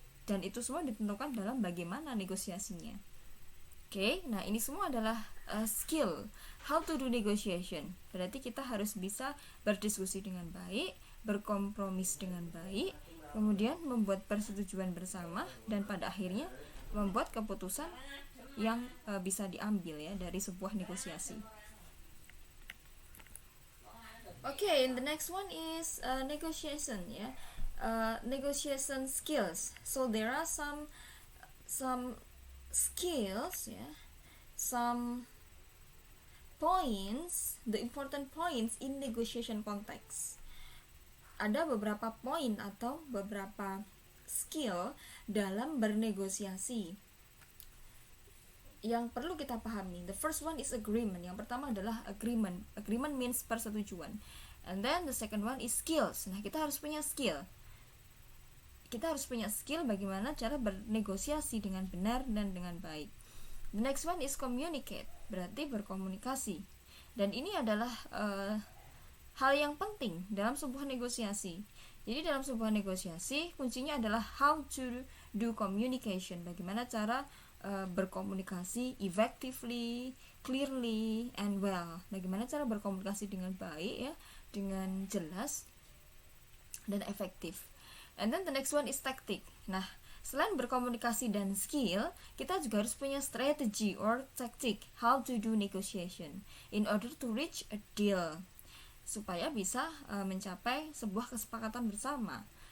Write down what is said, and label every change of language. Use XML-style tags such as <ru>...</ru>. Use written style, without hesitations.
<id>Dan itu semua ditentukan dalam bagaimana negosiasinya. Oke, nah ini semua adalah skill</id> <en>how to do negotiation.</en> <id>Berarti kita harus bisa berdiskusi dengan baik, berkompromis dengan baik, kemudian membuat persetujuan bersama, dan pada akhirnya membuat keputusan yang bisa diambil, ya, dari sebuah negosiasi.</id> <en>Okay, and the next one is negotiation, ya. Negotiation skills. So there are some skills, ya, some points, the important points in negotiation context.</en> <id>Ada beberapa poin atau beberapa skill dalam bernegosiasi yang perlu kita pahami.</id> <en>The first one is agreement.</en> <id>Yang pertama adalah agreement.</id> <en>Agreement means persetujuan. And then the second one is skills.</en> <id>Nah, kita harus punya skill. Kita harus punya skill bagaimana cara bernegosiasi dengan benar dan dengan baik.</id> <en>The next one is communicate,</en> <id>berarti berkomunikasi. Dan ini adalah hal yang penting dalam sebuah negosiasi. Jadi dalam sebuah negosiasi kuncinya adalah</id> <en>how to do communication,</en> <id>bagaimana cara berkomunikasi</id> <en>effectively, clearly, and well.</en> <id>Bagaimana cara berkomunikasi dengan baik, ya, dengan jelas dan efektif.</id> <en>And then the next one is tactic.</en> <id>Nah, selain berkomunikasi dan skill, kita juga harus punya</id> <en>strategy or tactic how to do negotiation in order to reach a deal.</en> <id>supaya bisa mencapai sebuah kesepakatan bersama.</id>